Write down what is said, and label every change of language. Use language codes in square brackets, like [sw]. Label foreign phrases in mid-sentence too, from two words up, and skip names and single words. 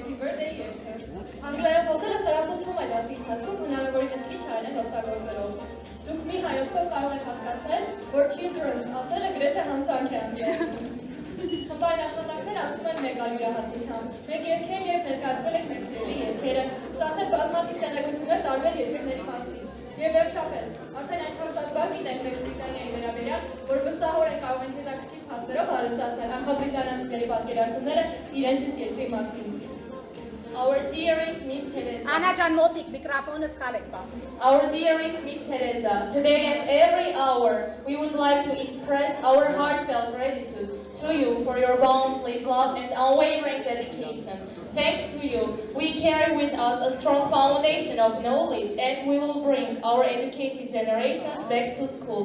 [hy] Happy Birthday երգը։ Անգլերեն խոսելը խրախուսվում է դասի ընթացքում հնարավորինս քիչ հայերեն օգտագործելով։ Դուք մի հայացքով կարող եք հասկացնել, որ children's ասելը գրեթե հանցանք է անգլերեն։ Խմբային աշխատանքները ասում են մեկ այլ յուրահատկությամբ։ Մենք երգել եւ ներկայացրել ենք մեր սիրելի երգերը, ստացել բազմաթիվ տեղեկություններ տարբեր երգերի մասին։ Եվ վերջապես, արդեն այնքան շատ բան գիտենք Մեծ Բրիտանիայի վերաբերյալ, որ վստահորեն կարող են հետաքրքիր փաստերով հարստացնել անգլիականացիների պատկերացումները իրենց իսկ երկրի մասին։ [en] Our dearest Miss Teresa. [hy] Անաջան մոտիկ միկրոֆոնը սխալեք բա։ [en] Our dearest Miss Teresa, today and every hour we would like to express our heartfelt gratitude to you for your boundless love and unwavering dedication. Thanks to you, we carry with us a strong foundation of knowledge and we will bring our educated generations back to school.